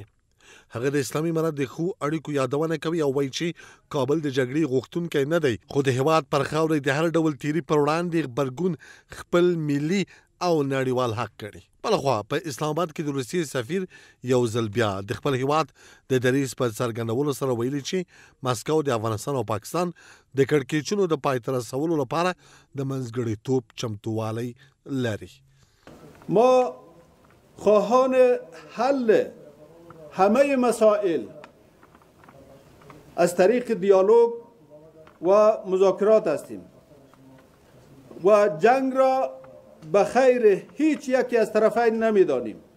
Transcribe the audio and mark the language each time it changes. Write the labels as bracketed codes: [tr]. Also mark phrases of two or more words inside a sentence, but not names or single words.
[ps] هغه د اسلامي امارت د ښو اړیکو یادونه کوي او وایي چې کابل د جګړې غوښتونکی نه دی خو د هېواد پر خاوره د هر ډول تیري پر وړاندې غبرګون خپل ملي او نړیوال حق کړي. بلخوا په اسلام آباد کې د روسیې سفیر یو ځل بیا د خپل هېواد د دریځ په څرګندولو سره ویلي چې مسکو د افغانستان او پاکستان د کړکېچونو د پای ته رسولو لپاره د منځګړیتوب چمتووالی لري. [fa] ما خواهان حل همه مسائل از طریق دیالوگ و مذاکرات هستیم و جنگ را به خیر هیچ یکی از طرفین نمیدانیم.